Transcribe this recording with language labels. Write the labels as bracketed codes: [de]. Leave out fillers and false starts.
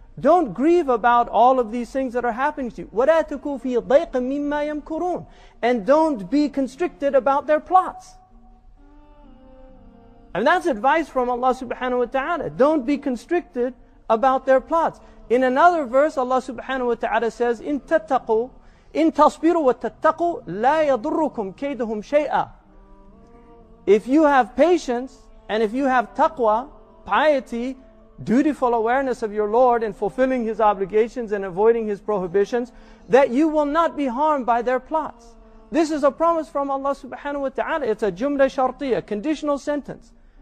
[en] Don't grieve about all of these things that are happening to you. [ar] وَلَا تَكُوا فِي ضَيْقٍ مِّمَّا يَمْكُرُونَ. [en] And don't be constricted about their plots. And that's advice from Allah subhanahu wa ta'ala. Don't be constricted about their plots. In another verse, Allah subhanahu wa ta'ala says, [ar] إِن تَتَّقُوا إِن تَصْبِرُوا وَتَتَّقُوا لَا يَضُرُّكُمْ كَيْدُهُمْ شَيْئًا. [en] If you have patience, and if you have taqwa, piety, dutiful awareness of your Lord and fulfilling His obligations and avoiding His prohibitions, that you will not be harmed by their plots. This is a promise from Allah subhanahu wa ta'ala. It's a jumla shartiyya, conditional sentence.